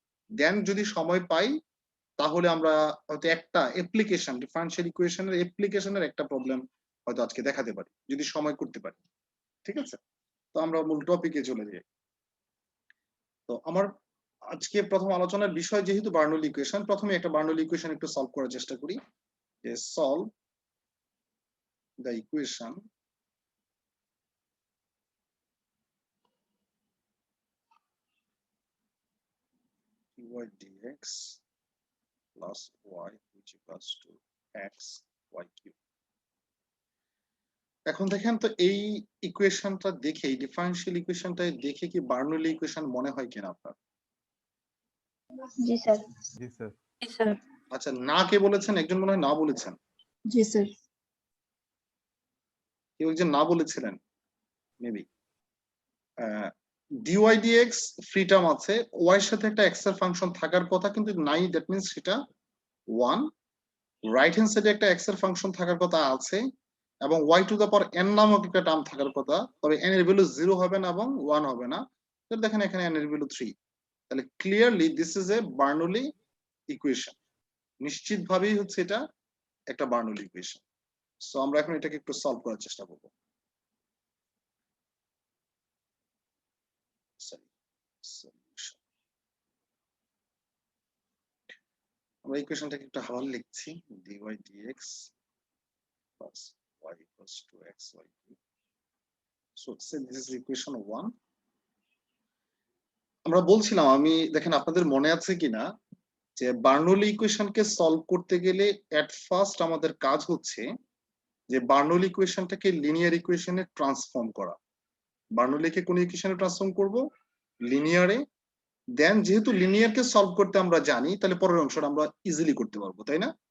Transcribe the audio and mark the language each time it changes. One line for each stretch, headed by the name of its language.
Bangla: দেন যদি সময় পাই তাহলে আমরা হয়তো একটা অ্যাপ্লিকেশন, ডিফারেনশিয়াল ইকুয়েশনের অ্যাপ্লিকেশনের একটা প্রবলেম হয়তো আজকে দেখাতে পারি যদি সময় করতে পারি। ঠিক আছে? তো আমরা মূল টপিকে চলে যাই। তো আমার আজকে প্রথম আলোচনার বিষয় যেহেতু বার্নৌলি ইকুয়েশন, প্রথমে একটা বার্নৌলি ইকুয়েশন একটু সলভ করার চেষ্টা করি।
English: যে solve the equation dy dx plus y which equals to x y cube।
Bangla: এখন দেখেন তো এই ইকুয়েশনটা দেখে, এই ডিফারেনশিয়াল ইকুয়েশনটা দেখে কি বার্নৌলি ইকুয়েশন মনে হয় কিনা আপনার? জি স্যার। জি স্যার। জি স্যার। আচ্ছা, না কে বলেছেন? একজন মনে হয় না বলেছেন। জি স্যার। কেউ একজন না বলেছিলেন maybe. dy dx free term আছে, y এর সাথে একটা x এর ফাংশন থাকার কথা কিন্তু নাই, দ্যাট মিন্স সেটা 1। রাইট হ্যান্ড সাইডে একটা x এর ফাংশন থাকার কথা আছে এবং y to the power n নামক একটা টার্ম থাকার কথা, তবে n এর ভ্যালু 0 হবে না এবং 1 হবে না। তো দেখেন এখানে n এর ভ্যালু 3। তাহলে
English: Clearly this is a Bernoulli equation.
Bangla: নিশ্চিতভাবেই হচ্ছে এটা একটা বার্নৌলি ইকুয়েশন। সো আমরা এখন এটাকে একটু সলভ করার চেষ্টা করব।
English: solution,
Bangla: আমরা ইকুয়েশনটাকে একটু হাওয়াল লিখছি,
English: dy dx plus y equals to xy cube. So say this is equation 1.
Bangla: আমরা বলছিলাম, আমি দেখেন আপনাদের মনে আছে কিনা যে বার্নৌলি ইকুয়েশনকে সলভ করতে গেলে এট ফার্স্ট আমাদের কাজ হচ্ছে যে বার্নৌলি ইকুয়েশনটাকে লিনিয়ার ইকুয়েশনে ট্রান্সফর্ম করা। বার্নৌলিকে কোন ইকুয়েশনে ট্রান্সফর্ম করব? লিনিয়ারে। দেন যেহেতু লিনিয়ারকে সলভ করতে আমরা জানি, তাহলে পরের অংশটা আমরা ইজিলি করতে পারবো, তাই না?